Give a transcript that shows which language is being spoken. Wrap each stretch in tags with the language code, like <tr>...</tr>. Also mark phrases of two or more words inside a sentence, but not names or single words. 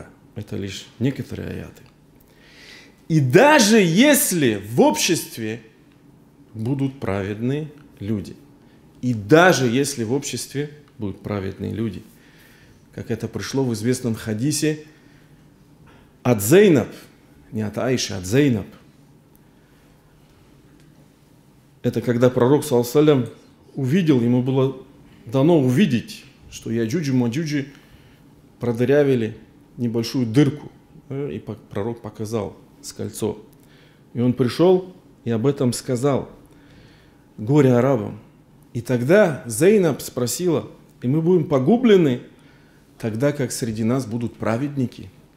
<ru>Это лишь некоторые аяты. И даже если в обществе будут праведные люди, и даже если в обществе будут праведные люди, как это пришло в известном хадисе от Зейнаб, не от Аиши, от Зейнаб. Это когда пророк,</ru> <ar>صلى الله عليه وسلم,</ar> <ru>увидел, ему было дано увидеть, что Яджуджи Маджуджи продырявили небольшую дырку. И пророк показал с кольцо. И он пришел и об этом сказал. Горе арабам. И тогда Зейнаб спросила, и мы будем погублены, тогда как среди нас будут праведники.</ru>